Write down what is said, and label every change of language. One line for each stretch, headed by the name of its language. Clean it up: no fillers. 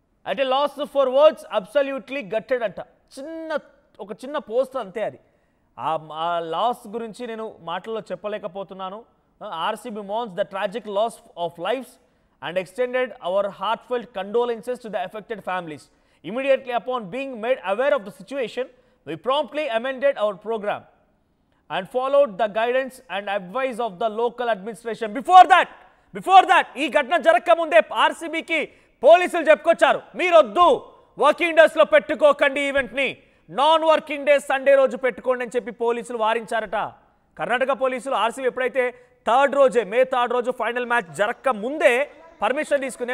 English: At a loss for words absolutely gutted అంట.
Telugu: ఒక చిన్న పోస్ట్ అంతే అది. ఆ లాస్ గురించి నేను మాటల్లో చెప్పలేకపోతున్నాను.
English: RCB mourns the tragic loss of lives and extended our heartfelt condolences to the affected families. Immediately upon being made aware of the situation, we promptly amended our program and followed the guidance and advice of the local administration. Before that,
Telugu: ఈ ఘటన జరగక ముందే ఆర్సీబీకి పోలీసులు చెప్పుకొచ్చారు, మీరొద్దు working డేస్లో పెట్టుకోకండి ఈవెంట్ని, non working days Sunday రోజు పెట్టుకోండి అని చెప్పి పోలీసులు వారించారట. కర్ణాటక పోలీసులు ఆర్సీబీ ఎప్పుడైతే మే 3 రోజు ఫైనల్ మ్యాచ్ జరగక ముందే పర్మిషన్ తీసుకుంది.